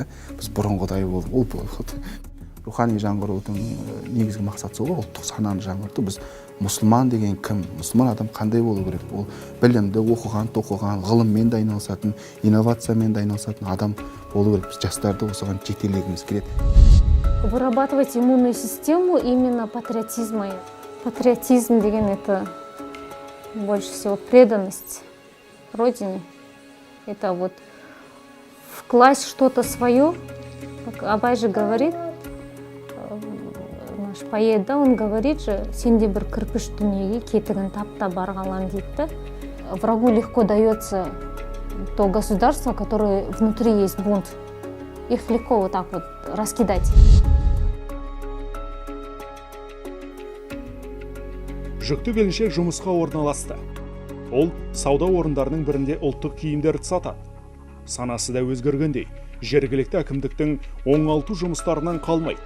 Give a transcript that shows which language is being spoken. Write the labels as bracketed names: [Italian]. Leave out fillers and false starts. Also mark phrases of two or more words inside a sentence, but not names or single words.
[Kazakh] Біз бұрынғыдай болдық, ол болды. Рухани жаңғырудың негізгі мақсаты сол, ұлттық сананы жаңғырту. Біз мұсылман деген кім? Мұсылман адам қандай болу керек? Ол білімді, оқыған, тоқыған, ғылыммен де айналысатын, инновациямен де айналысатын адам болу керек. Біз жастарды осыған жетелегіміз келеді. [Russian] Вырабатывать иммунную систему именно патриотизма. Патриотизм деген это больше всего преданность Родине. Это вот вкласть что-то свое. Как Абай же говорит, наш поэт, да, он говорит же, [Kazakh] сенде бір кірпіш дүниеге кетігін тапта барғалан дейді. [Russian] Врагу легко дается то государство, которое внутри есть бунт. Их легко вот так вот раскидать. [Kazakh] Жүкті келіншек жұмысқа орналасты. Ол сауда орындарының бірінде ұлттық киімдерді сатады. Санасы да өзгергендей, жергілікті әкімдіктің оңалту жұмыстарынан қалмайды.